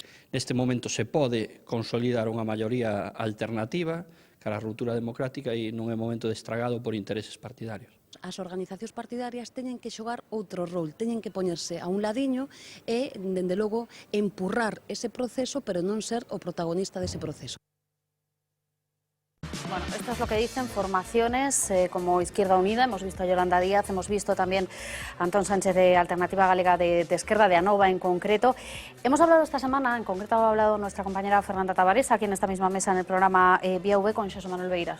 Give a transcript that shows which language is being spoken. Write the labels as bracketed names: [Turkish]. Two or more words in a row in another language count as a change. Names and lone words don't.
[Galician] Neste momento se pode consolidar unha maioría alternativa cara á ruptura democrática e non é momento de estragado por intereses partidarios. As organizacións partidarias teñen que xogar outro rol, teñen que poñerse a un ladiño e, dende logo, empurrar ese proceso, pero non ser o protagonista dese proceso. [Spanish] Bueno, esto es lo que dicen formaciones como Izquierda Unida, hemos visto a Yolanda Díaz, hemos visto también a Antón Sánchez de Alternativa Galega de Esquerda, de Anova en concreto. Hemos hablado esta semana, en concreto ha hablado nuestra compañera Fernanda Tavares, aquí en esta misma mesa en el programa Vía V con Xosé Manuel Beiras.